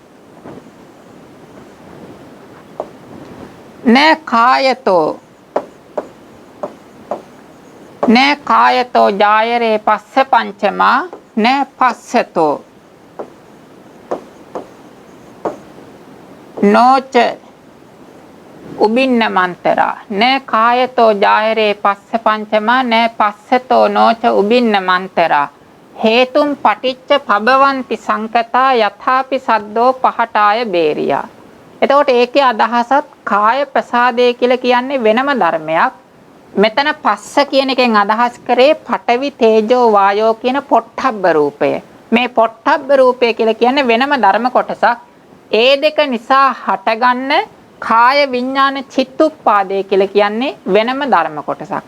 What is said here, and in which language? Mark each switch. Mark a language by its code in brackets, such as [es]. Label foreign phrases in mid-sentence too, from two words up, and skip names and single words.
[pi] නෑ කායතෝ ජායරේ පස්ස පංචමා නෑ පස්සතෝ නෝච උබින්න මන්තරා නෑ කායතෝ ජායරේ පස්ස පංචමා නෑ පස්සතෝ නෝච උබින්න මන්තරා හේතුම් පටිච්ච පබවಂತಿ සංකතා යථාපි සද්දෝ පහටාය බේරියා. [si] එතකොට ඒකේ අදහසත් කාය ප්‍රසාදය කියලා කියන්නේ වෙනම ධර්මයක්. මෙතන පස්ස කියන එකෙන් අදහස් කරේ පඨවි තේජෝ වායෝ කියන පොට්ටබ්බ රූපය. මේ පොට්ටබ්බ රූපය කියලා කියන්නේ වෙනම ධර්ම කොටසක්. ඒ දෙක නිසා හටගන්න කාය විඥාන චිත්තුප්පාදේ කියලා කියන්නේ වෙනම ධර්ම කොටසක්.